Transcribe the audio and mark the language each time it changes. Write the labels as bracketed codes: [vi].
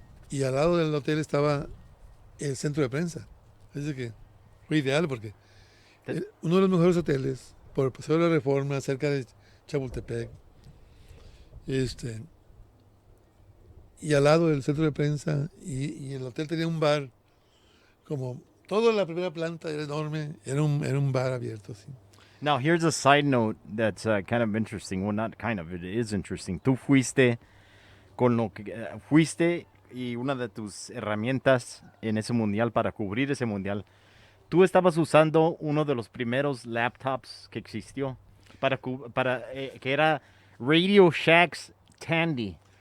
[es] Y al lado del hotel estaba el centro de prensa. Así que fue ideal porque uno de los mejores hoteles, por el Paseo de la Reforma, cerca de Chapultepec. Y al lado del centro de prensa, y el hotel tenía un bar, como toda la primera planta era enorme, era un bar abierto, sí. [en] Now, here's a side note that's kind of interesting. Well, not kind of, it is interesting. [es] Tú fuiste con lo que fuiste y una de tus herramientas en ese mundial para cubrir ese mundial. Tú estabas usando uno de los primeros laptops que existió para que era Radio Shack's Tandy.